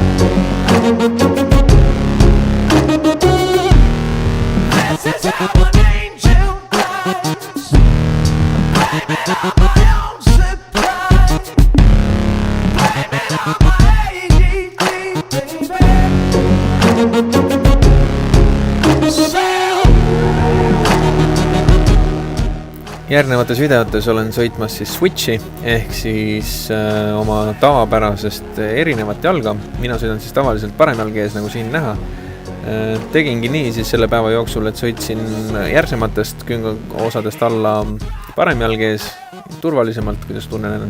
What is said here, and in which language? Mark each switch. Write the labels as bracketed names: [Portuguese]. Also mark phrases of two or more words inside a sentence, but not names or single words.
[English] This is how an angel does. I'm blaming on my own supply. Blaming on my ADD, baby. [Estonian] Järgnevates videotes olen sõitmas siis Switchi ehk siis oma tavapärasest erinevat jalga. Mina sõidan siis tavaliselt paremjalge ees, nagu siin näha. Tegingi nii siis selle päeva jooksul, et sõitsin järsematest osadest alla paremjalge ees, turvalisemalt, kuidas tunnen ennast.